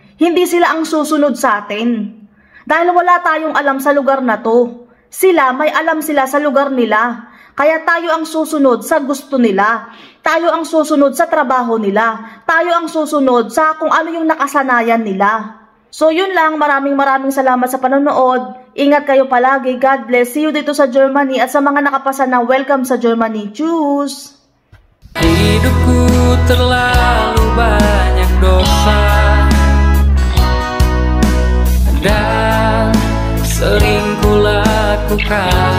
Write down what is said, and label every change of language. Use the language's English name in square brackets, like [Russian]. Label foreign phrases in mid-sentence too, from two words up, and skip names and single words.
[Filipino] Hindi sila ang susunod sa atin. Dahil wala tayong alam sa lugar na to. Sila, may alam sila sa lugar nila. Kaya tayo ang susunod sa gusto nila. Tayo ang susunod sa trabaho nila. Tayo ang susunod sa kung ano yung nakasanayan nila. So yun lang, maraming salamat sa panonood. Ingat kayo palagi. [English] God bless. See you [Filipino] dito sa Germany. At sa mga nakapasa na, welcome sa Germany. [German] Tschüss! [Indonesian] Hidupku terlalu banyak dosa dan sering ku lakukan.